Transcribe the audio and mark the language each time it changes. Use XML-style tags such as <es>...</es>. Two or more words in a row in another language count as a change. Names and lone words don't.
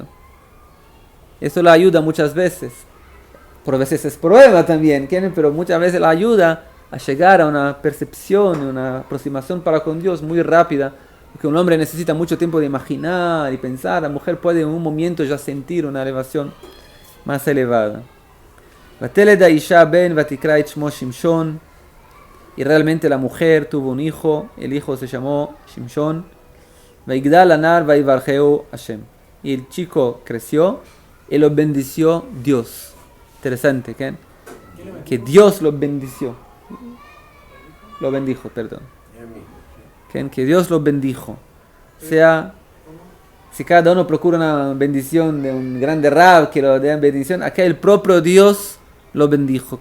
<es>Eso la ayuda muchas veces. Por veces es prueba también, pero muchas veces la ayuda a llegar a una percepción, una aproximación para con Dios muy rápida, porque un hombre necesita mucho tiempo de imaginar y pensar. La mujer puede en un momento ya sentir una elevación más elevada.</es> <he>ותלד האשה בן ותקרא את שמו שמשון,</he> <es>y realmente la mujer tuvo un hijo, el hijo se llamó Shimshon.</es> <he>ויגדל הנער ויברכהו השם,</he> <es>y el chico creció y lo bendició Dios. Interesante, ¿qué? Que Dios lo bendició. Lo bendijo, perdón. Que Dios lo bendijo. O sea, si cada uno procura una bendición de un grande rab que lo dé bendición, acá el propio Dios lo bendijo.</es>